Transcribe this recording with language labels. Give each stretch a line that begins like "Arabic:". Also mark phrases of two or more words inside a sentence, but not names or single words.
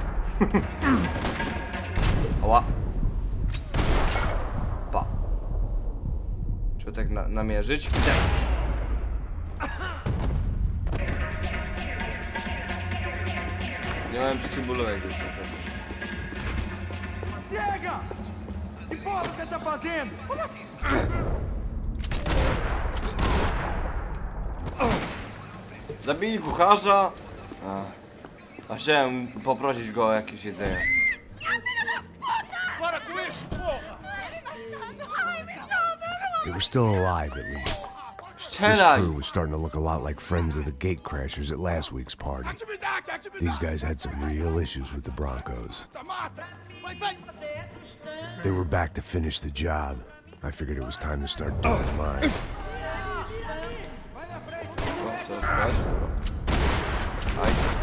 Polish: Ała. Pa. Trzeba tak namierzyć. Gdzie? Nie mam przeciwbólowego już niestety.
Portuguese: Chega! Que porra você tá fazendo?
Polish: Zabili kucharza. A chciałem poprosić go o jakieś jedzenie.
Portuguese: Para com isso, porra!
English: They were still alive, at least. This
Polish: Strzelaj!
English: crew was starting to look a lot like friends of the gate crashers at last week's party. These guys had some real issues with the Broncos. They were back to finish the job. I figured it was time to start doing mine.
Polish: O, co stać? Aj.